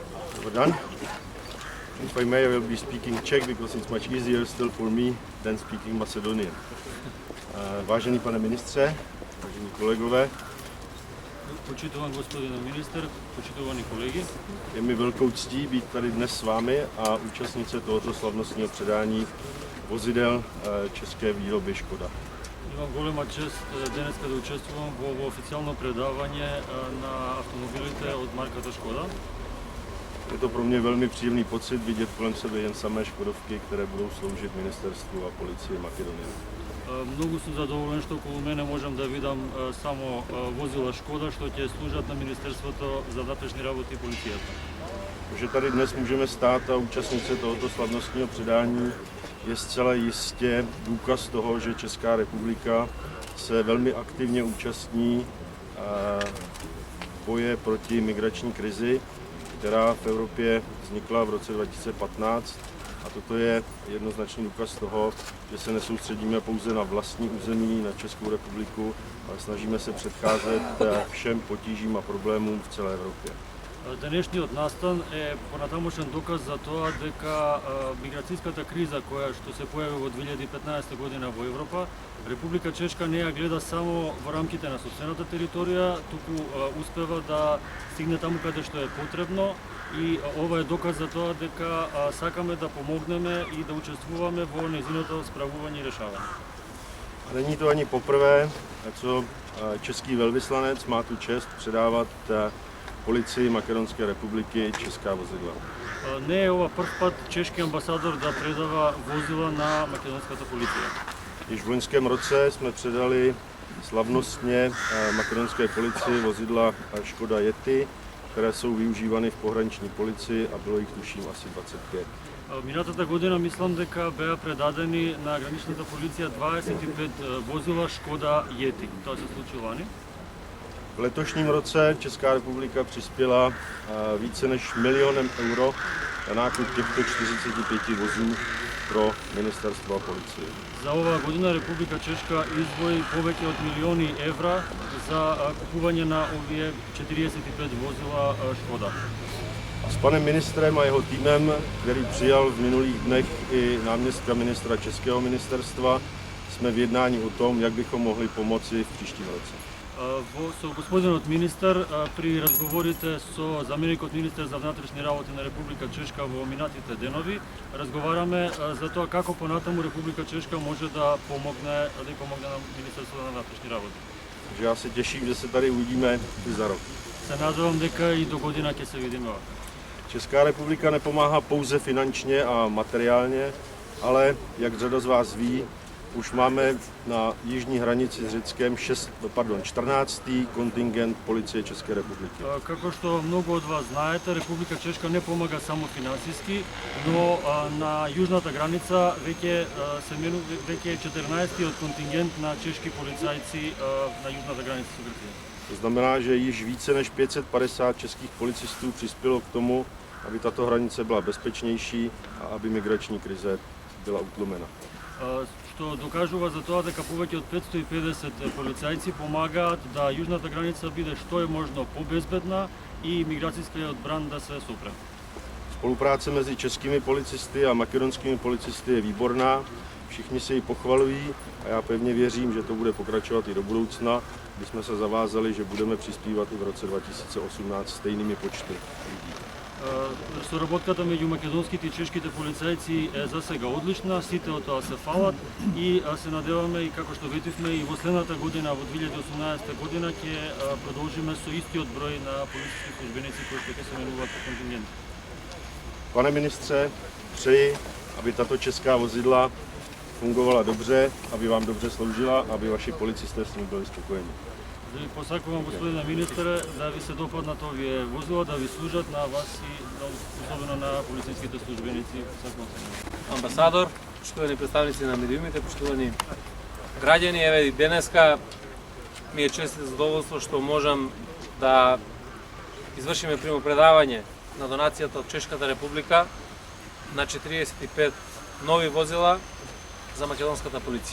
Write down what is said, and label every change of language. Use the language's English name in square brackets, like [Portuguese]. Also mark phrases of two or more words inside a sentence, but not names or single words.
[Serbian] Dobar dan. [English] If I may, I will be speaking Czech because it's much easier still for me than speaking Macedonian. [Czech] Vážený pane ministře, vážení kolegové, [Macedonian] Почитуван господин министр, почитувани колеги, [Czech] je mi velkou ctí být tady dnes s vámi a účastnit se tohoto slavnostního předání vozidel české výroby Škoda. [Macedonian] имам голема чест денеска да учествувам во официјално предавање на автомобилите од марката Шкода. [Czech] Je to pro mě velmi příjemný pocit vidět kolem sebe jen samé Škodovky, které budou sloužit ministerstvu a policii Makedonie. [Macedonian] Многу сум задоволен што околу мене можам да видам само возила Шкода што ќе служат на Министерството за внатрешни работи и полицијата. [Czech] Že tady dnes můžeme stát a účastnit se tohoto slavnostního předání je zcela jistě důkaz toho, že Česká republika se velmi aktivně účastní boje proti migrační krizi, která v Evropě vznikla v roce 2015. A toto je jednoznačný důkaz toho, že se nesoustředíme pouze na vlastní území, na Českou republiku, ale snažíme se předcházet všem potížím a problémům v celé Evropě. [Macedonian] Денешниот настан е понатамошен доказ за тоа дека миграцијската криза која што се појави во 2015 година во Европа, Република Чешка не ја гледа само во рамките на сопствената територија, туку успева да стигне таму каде што е потребно и ова е доказ за тоа дека сакаме да помогнеме и да учествуваме во нејзиното справување и решавање. [Czech] A není to ani poprvé, co český velvyslanec má tu čest předávat policii Makedonské republiky česká vozidla. [Macedonian] Не е ова прв пат чешки амбасадор да предава возила на македонската полиција. [Czech] Již v loňském roce jsme předali slavnostně makedonské policii vozidla Škoda Yeti, které jsou využívány v pohraniční policii a bylo jich tuším asi 25. [Macedonian] Минатата година мислам дека беа предадени на граничната полиција 25 возила Шкода Yeti. Тоа се случи лани. [Czech] V letošním roce Česká republika přispěla více než €1 milion na nákup těchto 45 vozů pro ministerstvo a policii. [Macedonian] За оваа година Република Чешка издвои повеќе од милиони евра за купување на овие 45 возила Шкода. [Czech] A s panem ministrem a jeho týmem, který přijal v minulých dnech i náměstka ministra Českého ministerstva, jsme v jednání o tom, jak bychom mohli pomoci v příštím roce. [Macedonian] Со господинот министар при разговорите со заменикот министер за внатрешни работи на Република Чешка во минатите денови разговараме за тоа како понатаму Република Чешка може да помогне на Министерството на внатрешни работи. [Czech] Takže já se těším, že se tady uvidíme i za rok. [Macedonian] Се надевам дека и до година ќе се видиме. [Czech] Česká republika nepomáhá pouze finančně a materiálně, ale jak řada z vás ví, už máme na jižní hranici s Řeckem 14. kontingent policie České republiky. [Macedonian] Како што многу од вас знаете, Република Чешка не помага само финансиски, но на јужната граница веќе е 14-тиот контингент на чешки полицајци на јужната граница со Грција. [Czech] To znamená, že již více než 550 českých policistů přispělo k tomu, aby tato hranice byla bezpečnější a aby migrační krize byla utlumena. [Macedonian] Што докажува за тоа дека повеќе од 550 полицајци помагаат да јужната граница биде што е можно побезбедна и миграцијскиот бран да се сопре. [Czech] Spolupráce mezi českými policisty a makedonskými policisty je výborná, všichni si ji pochvalují a já pevně věřím, že to bude pokračovat i do budoucna, kdy jsme se zavázali, že budeme přispívat i v roce 2018 stejnými počty lidí. [Macedonian] Соработката меѓу македонските и чешките полицајци е за сега одлична, сите од тоа се фалат и се надеваме и како што ветивме и во следната година, во 2018 година ќе продолжиме со истиот број на полициски службеници кои што ќе се менуваат по контингент. [Czech] Pane ministře, přeji, aby tato česká vozidla fungovala dobře, aby vám dobře sloužila, aby vaši policisté s ním byli spokojeni. [Macedonian] Посакувам господина министре да ви се допаднат овие возила, да ви служат на вас и особено на полициските службеници. Амбасадор, поштовани представници на медиумите, поштовани граѓани, еве денеска ми е чест и задоволство што можам да извршиме примопредавање на донацијата од Чешката република на 45 нови возила за македонската полиција.